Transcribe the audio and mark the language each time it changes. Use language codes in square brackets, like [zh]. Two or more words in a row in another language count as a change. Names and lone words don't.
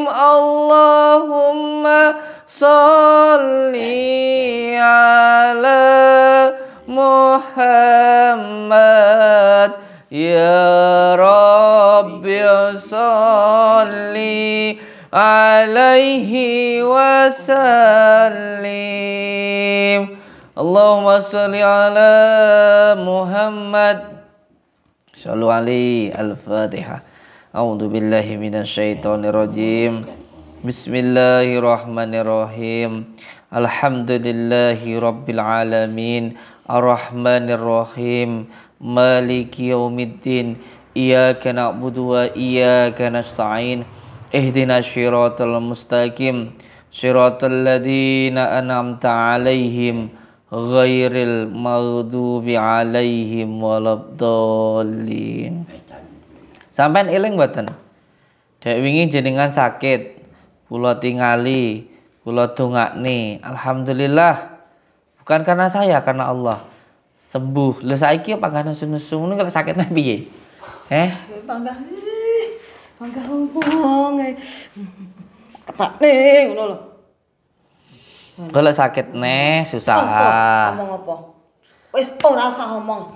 [ar] اللهم صل على محمد يا رب صل عليه وسلم. اللهم صل على محمد. صلوا عليه. الفاتحة. أعوذ بالله من الشيطان الرجيم. بسم الله الرحمن الرحيم. الحمد لله رب العالمين. الرحمن الرحيم. مالك يوم الدين. إياك نعبد وإياك نستعين. اهدنا الصراط المستقيم. صراط الذين أنعمت عليهم غير المغضوب عليهم ولا الضالين. [jv] Sampeyan eling mboten? Dek wingi jenengan sakit, kula tingali, kula dongakne. [ar] Alhamdulillah. [id] Bukan karena saya, karena Allah. Sembuh. [jv] Lho saiki panggah nesu-nesu ngono kok sakitnya piye? Panggah ompong. Kepakne ngono lho. [id] Kalau sakit neh susah. [jv] Ngomong apa? Wis ora usah ngomong.